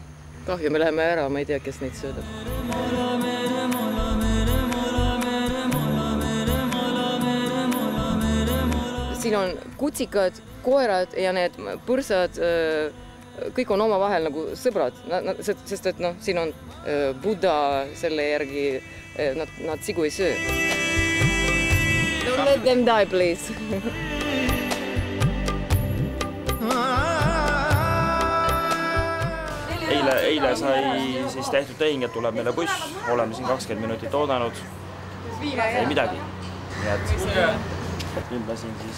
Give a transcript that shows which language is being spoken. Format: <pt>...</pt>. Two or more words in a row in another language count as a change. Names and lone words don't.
<et>Kahju, me läheme ära, ma ei tea, kes neid söödab. Siin on kutsikad, koerad ja need põrsad, kõik on oma vahel nagu sõbrad, sest et siin on Buddha selle järgi, nad sigu ei söö.</et> <en>Don't let them die, please.</en> <et>Eile sai siis tehtud tehing, et tuleb meile buss, oleme siin 20 minutit oodanud, ei midagi. Nüüd lasin siis...</et>